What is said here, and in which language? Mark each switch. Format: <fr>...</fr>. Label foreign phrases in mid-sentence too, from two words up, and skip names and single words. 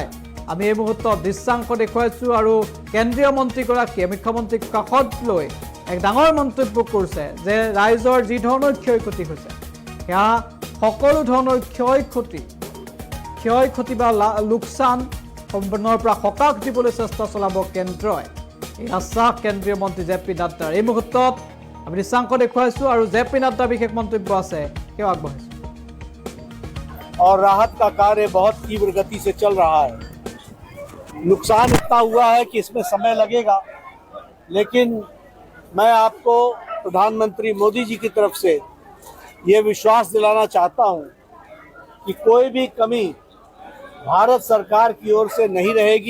<as>আমি এই মুহূৰ্তত দৃশ্যাংশ দেখুৱাইছোঁ আৰু কেন্দ্ৰীয় মন্ত্ৰীগৰাকীয়ে মুখ্যমন্ত্ৰীক কাষত লৈ এক ডাঙৰ মন্তব্য কৰিছে যে ৰাইজৰ যি ধৰণৰ ক্ষয় ক্ষতি হৈছে সেয়া সকলো ধৰণৰ ক্ষয় ক্ষতি বা লোকচান সম্পূৰ্ণৰ পৰা সকাহ দিবলৈ চেষ্টা চলাব কেন্দ্ৰই। এই আশ্বাস কেন্দ্ৰীয় মন্ত্ৰী জে.পি. নাড্ডাৰ। এই মুহূৰ্তত আমি দৃশ্যাংশ দেখুৱাইছোঁ আৰু জে.পি. নাড্ডাৰ বিশেষ মন্তব্য আছে তেওঁ আগবঢ়াইছোঁ।</as> <hi>और राहत का कार्य बहुत तीव्र गति से चल रहा है। नुकसान इतना हुआ है कि इसमें समय लगेगा, लेकिन मैं आपको प्रधानमंत्री मोदी जी की तरफ से ये विश्वास दिलाना चाहता हूं कि कोई भी कमी भारत सरकार की ओर से नहीं रहेगी।</hi>